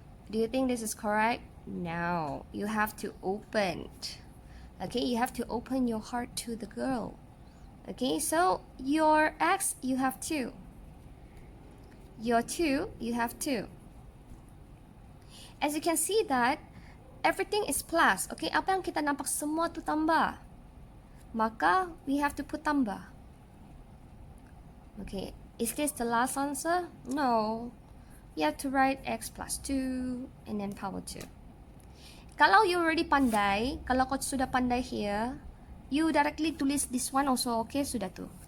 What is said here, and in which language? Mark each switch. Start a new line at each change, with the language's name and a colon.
English: Do you think this is correct? No, you have to open. Okay, you have to open your heart to the girl. Okay, so your x, you have 2. Your 2, you have 2. As you can see that everything is plus.
Malay: Okay, apa yang kita nampak semua tu tambah. Maka
English: we have to put
Malay: tambah.
English: Okay, is this the last answer? No. You have to write x plus 2 and then power 2.
Malay: Kalau you already pandai, kalau kau sudah pandai
English: here, you directly tulis this one also, okay,
Malay: sudah tu.